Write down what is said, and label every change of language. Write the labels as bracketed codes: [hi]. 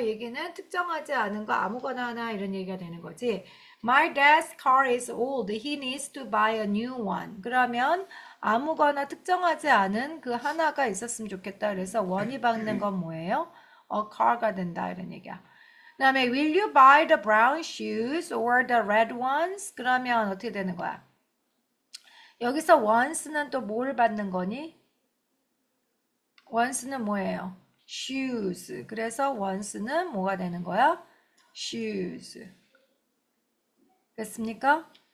[ko] 얘기는 특정하지 않은 거 아무거나 하나 이런 얘기가 되는 거지. [en] My dad's car is old. He needs to buy a new one. [ko] 그러면 아무거나 특정하지 않은 그 하나가 있었으면 좋겠다. 그래서 one이 받는 건 뭐예요? A car가 된다 이런 얘기야. 그 다음에 [en] will you buy the brown shoes or the red ones? [ko] 그러면 어떻게 되는 거야? 여기서 ones는 또 뭘 받는 거니? ones는 뭐예요? shoes. 그래서 ones는 뭐가 되는 거야? shoes. 됐습니까?